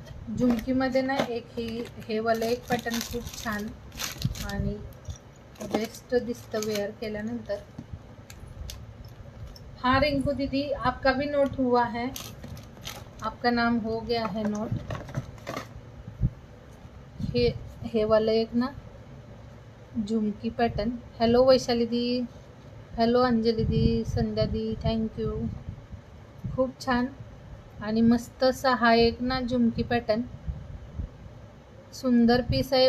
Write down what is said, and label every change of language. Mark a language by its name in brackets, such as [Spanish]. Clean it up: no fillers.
[Marathi] झुमकीमध्ये ना हे वाला एक पॅटर्न खूप छान आणि बेस्ट दिसतं वेअर केल्यानंतर. [Hindi] हाँ रिंकू दीदी, आपका भी नोट हुआ है, आपका नाम हो गया है नोट. [Marathi] हे वाला एक ना झुमकी पॅटर्न. हॅलो वैशाली दी, हॅलो अंजली दी, संध्या दी, थँक्यू. खूप छान आणि मस्त असा हा एक ना झुमकी पॅटर्न, सुंदर पीस आहे.